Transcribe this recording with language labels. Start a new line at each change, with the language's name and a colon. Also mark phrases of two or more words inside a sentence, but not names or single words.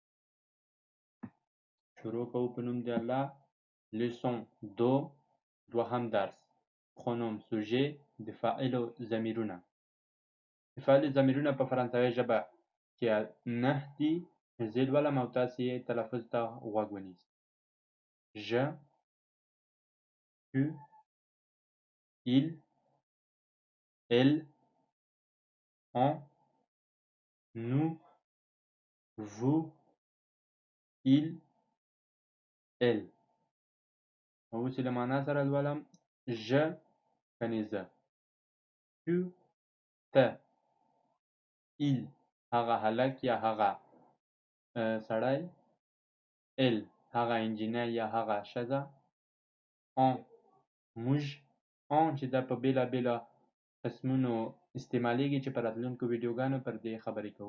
Pashto: شروع کوو په نوم د الله.
English: lesson two,
Pashto: دوهم درس.
French: pronoms sujets
Pashto: د فاعلو ضمیرونه. د فاعلو ضمیرونه په فرانسوي ژبه کې 9 دي. زه لولم او تاسې یې تلفظ ته غوږ ونیسئ.
French: je, tu, il, elle, on, nous, vous, il, elle.
Pashto: اوس یې له معنا سره لولم. je کنې زه، tu ته، il هغه هلک یا هغه سړی، elle هغه انجینر یا هغه ښځه، on موږ، on چې دا په بېلابېلو قسمونو استعمالیږي چې په راتلونکو ویډیوګانو پر دې خبرې کوو.